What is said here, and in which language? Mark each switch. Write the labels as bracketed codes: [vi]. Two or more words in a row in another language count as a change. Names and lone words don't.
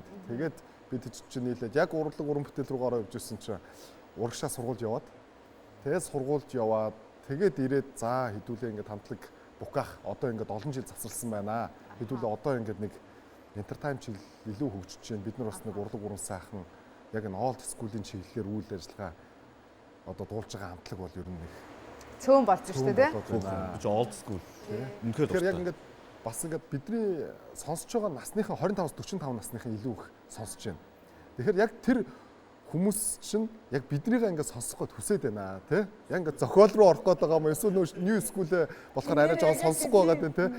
[mn] Тэгээд бид чинь нийлээд яг урлаг уран бүтээл рүүгээ явж ирсэн чинь урагшаа сургуульд яваад тэгээд сургуульд яваад тэгээд ирээд за хэдүүлээ ингээд хамтлаг Боках одоо ингээд олон жил завсарласан байна. Хэдүүлээ одоо ингээд нэг entertainment чиглэл илүү хөгжиж байна. Бид нар бас нэг урлаг уран сайхан яг энэ [en] old school- [mn] ийн чиглэлээр үйл ажиллагаа одоо дуулж байгаа хамтлаг бол ер нь нэг Цөөн болж шүү дээ. [en] Бич old school. [mn] Үнэхээр Тэгэхээр яг ингээд бас ингээд бидний сонсож байгаа насныхан 25-45 насныхан илүү их сонсож байна. Тэгэхээр яг тэр хүмүүс чинь яг биднийг ингээд сонсох гээд хүсэж байна тий. Яг ингээд зохиол руу орох гээд байгаа юм эсвэл [en] new school- [mn] ээ болохоор арай жоохон сонсохгүй байгаа дээ тий.